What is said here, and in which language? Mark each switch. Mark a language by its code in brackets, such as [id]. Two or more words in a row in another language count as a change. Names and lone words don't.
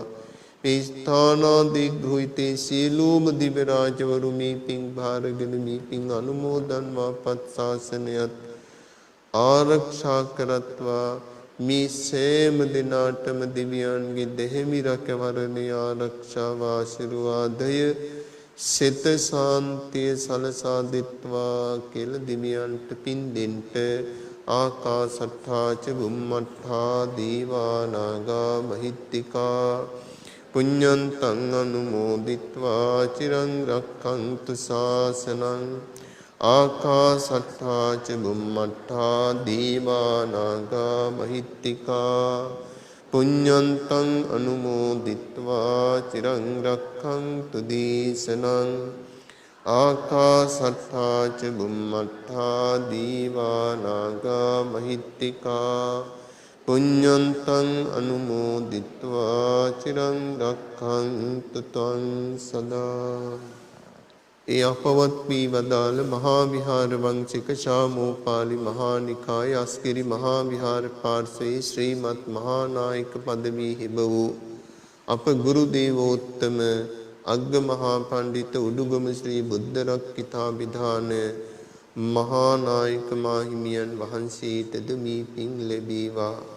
[si] මේ ස්ථානාදී ගෘහිතේ සියලුම දිව්‍ය රාජවරු මේ පින් භාරගෙන මේ පින් අනුමෝදන්වා පත් ශාසනයත් ආරක්ෂා කරත්වා. මේ සෑම දිනාටම දෙවියන්ගේ දෙහිමි රැකවරණය ආරක්ෂාව ආශිර්වාදය සිත සාන්තිය සලසා දෙත්වා කියලා දෙවියන්ට පින් දෙන්න [pi] ආකාසට්ඨා ච බුම්මට්ඨා දීවා නාග මහිත්‍තිකා පුඤ්ඤන්තං අනුමෝදිත්වා චිරං රක්ඛන්තු ශාසනං ආකාසට්ඨා ච බුම්මට්ඨා දීවා නාග මහිත්‍තිකා පුඤ්ඤන්තං අනුමෝදිත්වා චිරං රක්ඛන්තු දේශනං ආකාසට්ඨා ච බුම්මට්ඨා දීවා නාග මහිත්‍තිකා පුඤ්ඤන්තං අනුමෝදිත්වා චිරං රක්ඛන්තු ත්වං සදා. [si] ඒ අපවත් වී වදාළ මහා විහාර වංශික ශාමෝපාලි මහා නිකාය අස්කිරි මහා විහාර පාර්ශ්වයේ ශ්‍රීමත් මහා නායක පදවී හිබ වූ අප ගුරු දේවෝත්තම අග්ග මහා පඬිත උඩුගම ශ්‍රී බුද්ධ රක්කිතාභිධාන මහා නායක මාහිමියන් වහන්සේටද මේ පින් ලැබේවා.